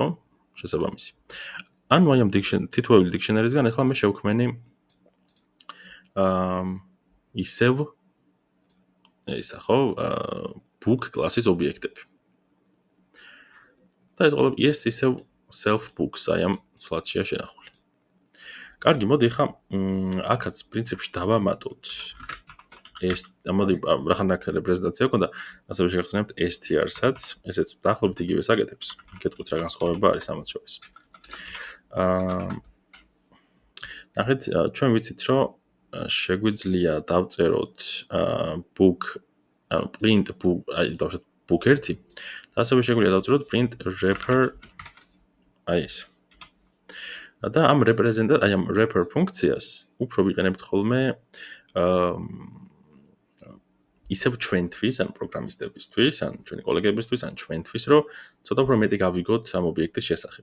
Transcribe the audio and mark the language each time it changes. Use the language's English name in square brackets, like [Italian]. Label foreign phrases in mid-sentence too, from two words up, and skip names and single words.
[Georgian] შესაბამისი. ანუ აი ამ თითოეული დიქშენერისგან ახლა მე შევქმენი ისევ ისა ხო, [English] book classes [Georgian] ობიექტები. და ეს ისევ [English] self books [Georgian] აი ამ სლაიდშია შენახული. კარგი, მოდი ახლა აქაც პრინციპში დავამატოთ ეს მოდი რახან აქ რეპრეზენტაცია ქონდა, ასევე შეგახსენებთ str-საც, ესეც დაახლოებით იგივე საკეთებს. გეტყვით რა განსხვავება არის ამათ შორის. ნახეთ, ჩვენ ვიცით, რომ შეგვიძლია დავწეროთ book, [English] print book, [Georgian] აი დავუშვათ book 1 და ასევე შეგვიძლია დავწეროთ [English] print wrapper [Georgian] აი ეს. და ამ აი ამ wrapper ფუნქციას უფრო ვიყენებთ ხოლმე ისევ ჩვენთვის, ან პროგრამისტებისთვის, ან ჩვენი კოლეგებისთვის, ან ჩვენთვის, რომ ცოტა უფრო მეტი გავიგოთ ამ ობიექტის შესახებ.